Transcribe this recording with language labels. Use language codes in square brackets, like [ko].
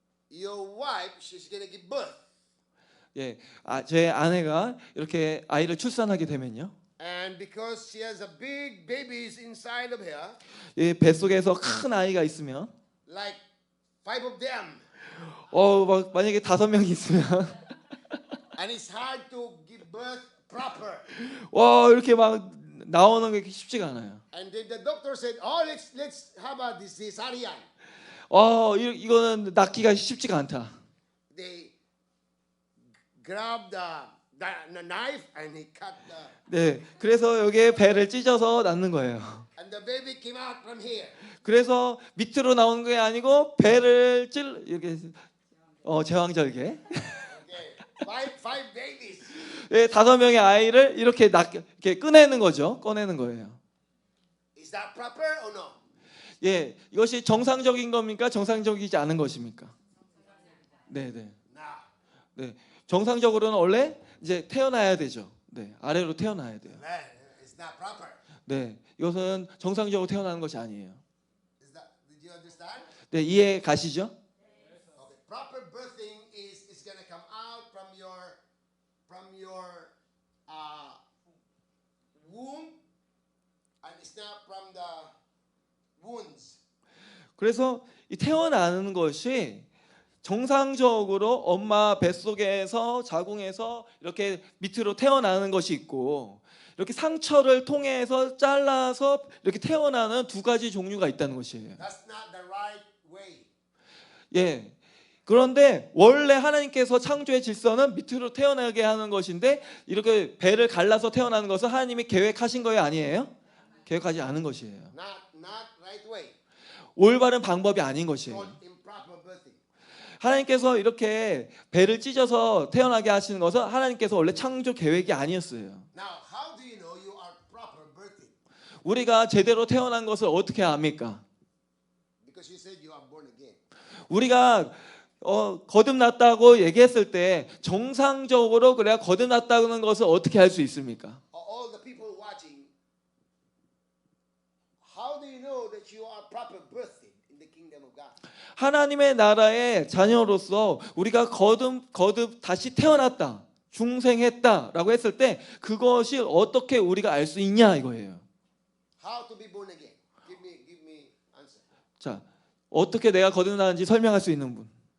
[en] Your wife, she's gonna give birth. [ko] 예. 제 아내가 이렇게 아이를 출산하게 되면요. [en] And because she has a big babies inside of her, [ko] 이 뱃속에서 큰 아이가 있으면 [en] like 5 of them, [ko] 막 만약에 5명이 있으면 [en] and it's hard to give birth proper. [ko] 와, 이렇게 막 나오는 게 쉽지가 않아요. [en] And then the doctor said, "Oh, let's have a cesarean." [ko] 이거는 낳기가 쉽지가 않다. [en] They grabbed the knife and he cut the. [ko] 네, 그래서 여기에 배를 찢어서 낳는 거예요. [en] And the baby came out from here. [ko] 그래서 밑으로 나오는 게 아니고 배를 이렇게 제왕절개. [en] Okay, five babies. [ko] 예, 5명의 아이를 이렇게 이렇게 꺼내는 거죠. [en] Is that proper or no? [ko] 예, 이것이 정상적인 겁니까? 정상적이지 않은 것입니까? 네. [en] No. [ko] 네, 정상적으로는 원래 이제 태어나야 되죠. 네, 아래로 태어나야 돼요. [en] It's not proper. [ko] 네, 이것은 정상적으로 태어나는 것이 아니에요. [en] Did you understand? [ko] 네, 이해 가시죠? [en] Okay. Proper birthing is gonna come out from your womb, and it's not from the wounds. [ko] 그래서 이 태어나는 것이 정상적으로 엄마 뱃속에서 자궁에서 이렇게 밑으로 태어나는 것이 있고 이렇게 상처를 통해서 잘라서 이렇게 태어나는 2가지 종류가 있다는 것이에요. [en] That's not the right way. [ko] 예, 그런데 원래 하나님께서 창조의 질서는 밑으로 태어나게 하는 것인데 이렇게 배를 갈라서 태어나는 것은 하나님이 계획하신 거예요, 아니에요? 계획하지 않은 것이에요. [en] Not right way. [ko] 올바른 방법이 아닌 것이에요. [en] Not improper birthing. [ko] 하나님께서 이렇게 배를 찢어서 태어나게 하시는 것은 하나님께서 원래 창조 계획이 아니었어요. [en] Now, how do you know you are proper birthing? [ko] 우리가 제대로 태어난 것을 어떻게 압니까? [en] Because you said you are born again. [ko] 우리가 거듭났다고 얘기했을 때 정상적으로 그래야 거듭났다는 것을 어떻게 할 수 있습니까? [en] All the people watching, how do you know that you are proper birthing in the kingdom of God? [ko] 하나님의 나라의 자녀로서 우리가 거듭 다시 태어났다, 중생했다라고 했을 때 그것이 어떻게 우리가 알 수 있냐 이거예요. [en] How to be born again? Give me answer. [ko] 자, 어떻게 내가 거듭나는지 설명할 수 있는 분.